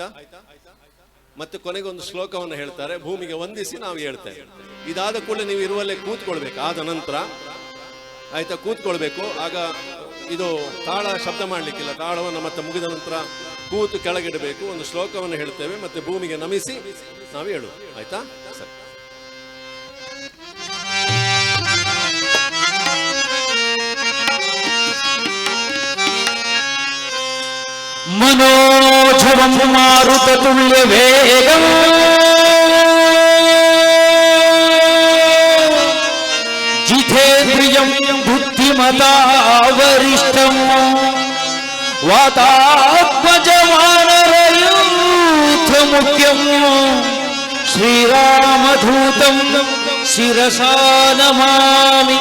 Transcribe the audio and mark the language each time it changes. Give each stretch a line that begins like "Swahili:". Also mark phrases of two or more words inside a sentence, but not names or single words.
Kannada: ಮತ್ತೆ ಕೊನೆಗೊಂದು ಶ್ಲೋಕವನ್ನು ಹೇಳ್ತಾರೆ, ಭೂಮಿಗೆ ವಂದಿಸಿ ನಾವು ಹೇಳ್ತೇವೆ. ಇದಾದ ಕೂಡಲೇ ನೀವು ಇರುವಲ್ಲೇ ಕೂತ್ಕೊಳ್ಬೇಕು. ಆದ ನಂತರ ಆಯ್ತಾ, ಕೂತ್ಕೊಳ್ಬೇಕು. ಆಗ ಇದು ತಾಳ ಶಬ್ದ ಮಾಡಲಿಕ್ಕಿಲ್ಲ. ತಾಳವನ್ನು ಮತ್ತೆ ಮುಗಿದ ನಂತರ ಕೂತು ಕೆಳಗಿಡಬೇಕು. ಒಂದು ಶ್ಲೋಕವನ್ನು ಹೇಳ್ತೇವೆ, ಮತ್ತೆ ಭೂಮಿಗೆ ನಮಿಸಿ ನಾವು ಹೇಳು, ಆಯ್ತಾ? ಸರಿ.
Sanskrit: मनोजवं मारुततुल्य वेगं जितेन्द्रियं बुद्धिमता वरिष्ठं वातात्मजवानरयूथमुख्यं श्रीरामदूतं शिरसा नमामि.